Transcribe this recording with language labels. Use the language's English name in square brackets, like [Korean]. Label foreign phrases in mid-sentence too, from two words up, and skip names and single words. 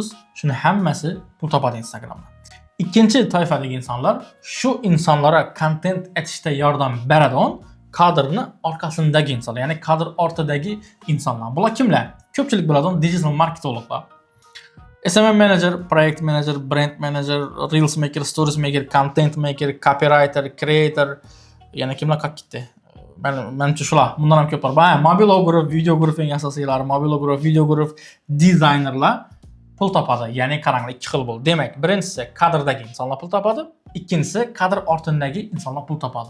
[Uzbek] Shuni hammasi pul topadi Instagramda. Ikkinchi toifadagi insonlar shu insonlarga kontent etishda yordam beradigan kadrni orqasindagi insonlar, ya'ni kadr ortidagi insonlar. Bular kimlar? Ko'pchilik biladigan [English] digital marketinglar. SMM manager, project manager, brand manager, reels maker, stories maker, content maker, copywriter, creator, [Uzbek] yana kimlar qolib ketdi? Menimcha shular. Bundan ham ko'p bor. Mobilograf, videograf eng asosiylari, mobilograf, videograf, dizaynerlar pul topadi. Ya'ni qaranglar, ikki xil bo'ldi. Demak, birinchisi kadrdagi insonlar pul topadi, ikkinchisi kadr ortidagi insonlar pul topadi.